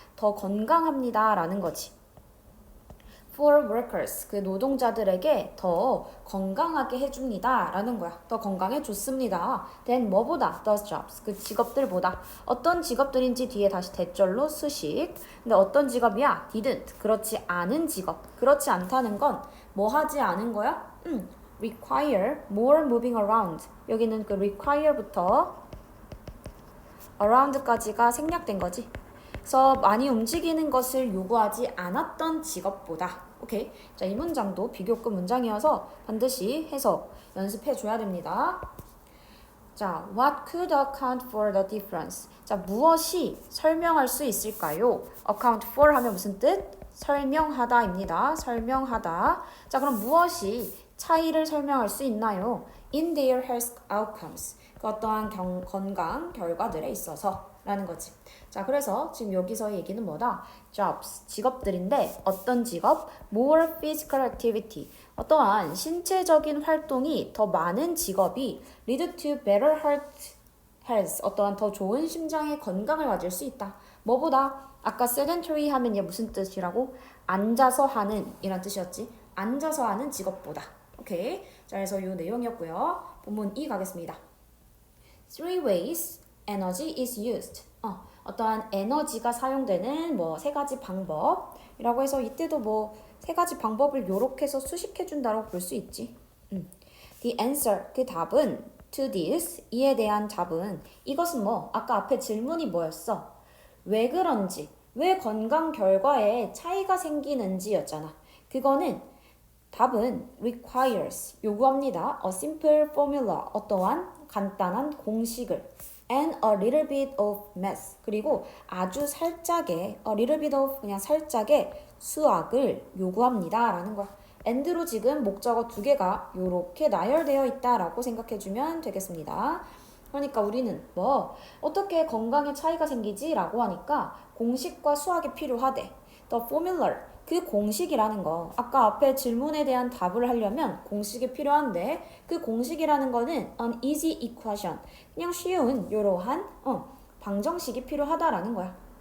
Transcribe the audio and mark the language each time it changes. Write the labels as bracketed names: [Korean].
[Korean] 더 건강합니다. 라는 거지. [English] for workers, [Korean] 그 노동자들에게 더 건강하게 해줍니다. 라는 거야. 더 건강해 줬습니다. then 뭐보다? [English] those jobs, [Korean] 그 직업들보다. 어떤 직업들인지 뒤에 다시 대절로 수식. 근데 어떤 직업이야? didn't, 그렇지 않은 직업. 그렇지 않다는 건 뭐 하지 않은 거야? [English] require more moving around. [Korean] 여기는 그 require부터 around까지가 생략된 거지. 그래서 많이 움직이는 것을 요구하지 않았던 직업보다. 오케이. 자, 이 문장도 비교급 문장이어서 반드시 해석 연습해 줘야 됩니다. 자, [English] what could account for the difference? [Korean] 자, 무엇이 설명할 수 있을까요? account for 하면 무슨 뜻? 설명하다입니다. 설명하다. 자, 그럼 무엇이 차이를 설명할 수 있나요? [English] in their health outcomes. [Korean] 그 어떠한 건강 결과들에 있어서 라는 거지. 자, 그래서 지금 여기서 얘기는 뭐다? jobs, 직업들인데 어떤 직업? [English] more physical activity. [Korean] 어떠한 신체적인 활동이 더 많은 직업이 [English] lead to better health. [Korean] 어떠한 더 좋은 심장의 건강을 가질 수 있다. 뭐보다? 아까 sedentary 하면 얘 무슨 뜻이라고? 앉아서 하는 이란 뜻이었지. 앉아서 하는 직업보다. 오케이. 자, 그래서 이 내용이었고요. 본문 2 가겠습니다. [English] Three ways energy is used. [Korean] 어떠한 에너지가 사용되는 뭐 세 가지 방법이라고 해서 이때도 뭐 세 가지 방법을 요렇게 해서 수식해 준다고 볼 수 있지. [English] The answer, [Korean] 그 답은 [English] to this, [Korean] 이에 대한 답은 이것은 뭐 아까 앞에 질문이 뭐였어? 왜 그런지, 왜 건강 결과에 차이가 생기는지였잖아. 그거는 답은 requires, 요구합니다. [English] A simple formula, [Korean] 어떠한 간단한 공식을 [English] and a little bit of math, [Korean] 그리고 아주 살짝의 [English] a little bit of, [Korean] 그냥 살짝의 수학을 요구합니다. 라는 거야. and로 지금 목적어 두 개가 요렇게 나열되어 있다라고 생각해주면 되겠습니다. 그러니까 우리는 뭐 어떻게 건강에 차이가 생기지? 라고 하니까 공식과 수학이 필요하대. [English] The formula, [Korean] 그 공식이라는 거, 아까 앞에 질문에 대한 답을 하려면 공식이 필요한데 그 공식이라는 거는 [English] an easy equation, [Korean] 그냥 쉬운 요러한 방정식이 필요하다라는 거야.